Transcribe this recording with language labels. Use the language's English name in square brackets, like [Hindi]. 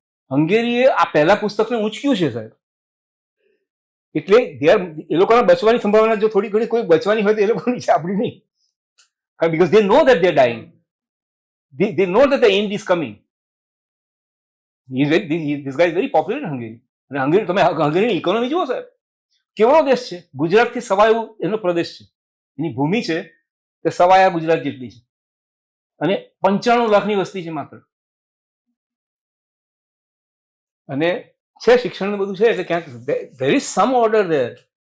[Gujarati] હંગેરીએ આ પહેલા પુસ્તકને ઊંચક્યું છે સાહેબ. એટલે એ લોકોના બચવાની સંભાવના જો થોડી ઘણી કોઈ બચવાની હોય તો એ લોકોની છે, આપણી નહીં. [English] Because they know that they're dying. They know that the end is coming. This guy is very popular in Hungary. [Gujarati] અને હંગેરી, તમે હંગેરીની ઇકોનોમી જુઓ સાહેબ, કેવડો દેશ છે. ગુજરાતથી સવાયો એનો પ્રદેશ છે. એની ભૂમિ છે તે સવાયા ગુજરાત જેટલી છે અને 95 લાખની વસ્તી છે માત્ર. અને છે શિક્ષણ બધું છે એટલે ક્યાંક [English] there is some order there.